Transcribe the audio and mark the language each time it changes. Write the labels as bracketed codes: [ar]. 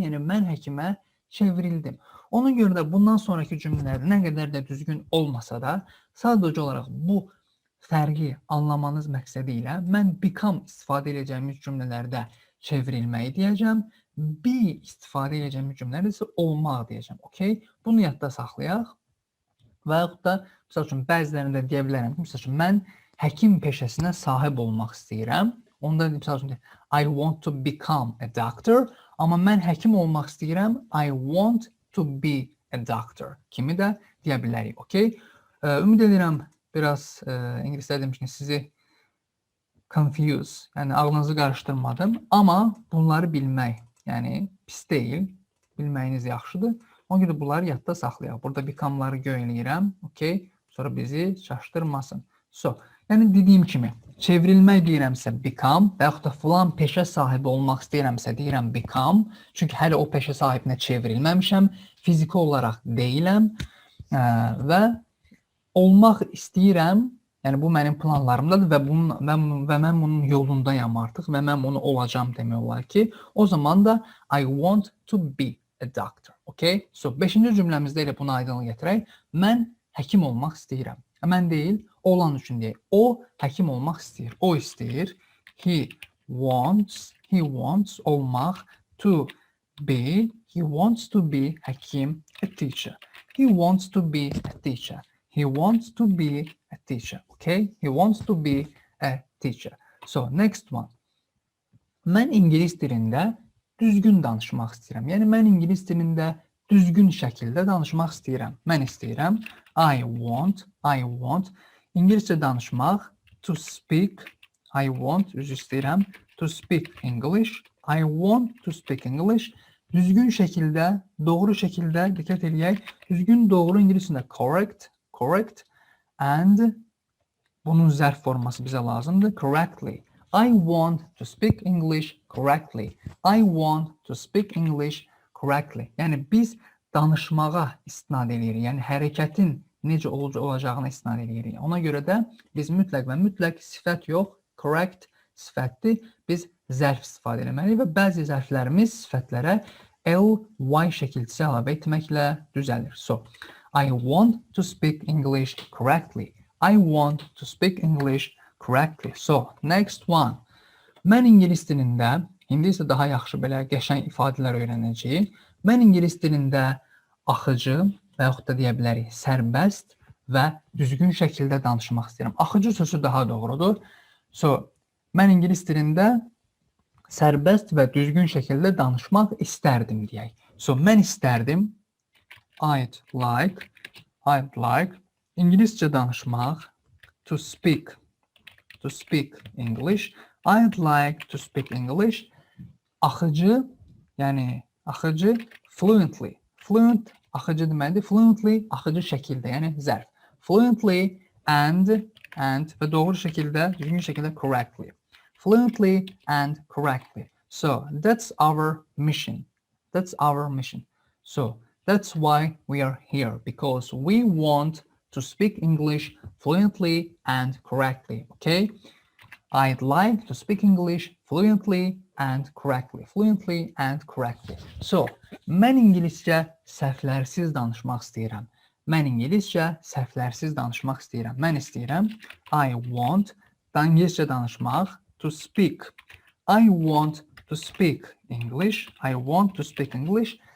[az] Yəni, mən həkimə çevrildim. Ona görə də bundan sonraki cümlələr nə qədər də düzgün olmasa da, sadəcə olaraq bu fərqi anlamanız məqsədi ilə mən become istifadə edəcəyimiz cümlələrdə çevrilməyi deyəcəm. Be istifadə edəcəyimiz cümlələrdə isə olmaq deyəcəm. Okay? Bunu yadda saxlayaq. Və yaxud da, misal üçün, bəzilərində deyə bilərəm ki, misal üçün, mən həkim peşəsinə sahib olmaq istəyirəm. Onda, misal üçün, [en] I want to become a doctor. [az] Amma mən həkim olmaq istəyirəm. [en] I want to be a doctor. [az] Kimi də deyə bilərik. Okay? Ümid edirəm, biraz İngilisdə demişkin sizi [en] confuse, [az] yəni ağlınızı qarışdırmadım. Amma bunları bilmək, yəni pis deyil, bilməyiniz yaxşıdır. Ona görə bunları yadda saxlayaq. Burada become'ları göyləyirəm, okay? Sonra bizi çaşdırmasın. So, yəni dediyim kimi, çevrilmək deyirəmsə become və yaxud da filan peşə sahibi olmaq istəyirəmsə deyirəm become. Çünki hələ o peşə sahibinə çevrilməmişəm, fiziki olaraq deyiləm və olmaq istəyirəm, yəni bu mənim planlarımdadır və mən bunun yolundayam artıq və mən bunu olacam demək olar ki, o zaman da I want to be a doctor. Okay? So, 5-ci cümləmizdə elə bunu aydınlıq gətirək. Mən həkim olmaq istəyirəm. Mən deyil, olan üçün deyək. O həkim olmaq istəyir. O istəyir. [en] He wants [az] olmaq, [en] to be, he wants to be [az] həkim, [en] a teacher. He wants to be a teacher. He wants to be a teacher. Okay? He wants to be a teacher. So, next one. [az] Mən İngilis dilində düzgün danışmaq istəyirəm. Yəni, mən İngilis dilində düzgün şəkildə danışmaq istəyirəm. Mən istəyirəm. [en] I want. [az] İngiliscə danışmaq. [en] To speak. [az] I want. Üzr istəyirəm. [en] To speak English. I want to speak English. [az] Düzgün şəkildə, doğru şəkildə, diqqət edək. Düzgün, doğru İngiliscə [en] correct [az] and bunun zərf forması bizə lazımdır. [en] Correctly. I want to speak English correctly. I want to speak English correctly. [az] Yəni biz danışmağa istinad edirik. Yəni hərəkətin necə olacağına istinad edirik. Ona görə də biz mütləq və mütləq sifət yox, correct sifətdir. Biz zərf istifadə etməliyik və bəzi zərflərimiz sifətlərə ly şəkilçisi əlavə etməklə düzəlir. [en] So, I want to speak English correctly. I want to speak English correctly. So, next one. [az] Mən ingilis dilində, indi isə daha yaxşı belə qəşəng ifadələr öyrənəcəyik. Mən ingilis dilində axıcı və yaxud da deyə bilərik sərbəst və düzgün şəkildə danışmaq istəyirəm. Axıcı sözü daha doğrudur. So, mən ingilis dilində sərbəst və düzgün şəkildə danışmaq istərdim deyək. So, mən istərdim, [en] I'd like [az] İngiliscə danışmaq, [en] to speak English. I'd like to speak English. [az] Axıcı, yəni axıcı [en] fluently. [az] Fluent axıcı deməkdir. Fluently axıcı şəkildə, yəni zərf. [en] Fluently and [az] və doğru şəkildə, düzgün şəkildə [en] correctly. Fluently and correctly. So, that's our mission. That's our mission. So, that's why we are here, because we want to speak English fluently and correctly, okay? I'd like to speak English fluently and correctly. Fluently and correctly. [az] So, mən ingiliscə səhvlərsiz danışmaq istəyirəm. Mən ingiliscə səhvlərsiz danışmaq istəyirəm. Mən istəyirəm, [en] I want, [az] ingiliscə danışmaq, [en] to speak. I want to speak English. I want to speak English.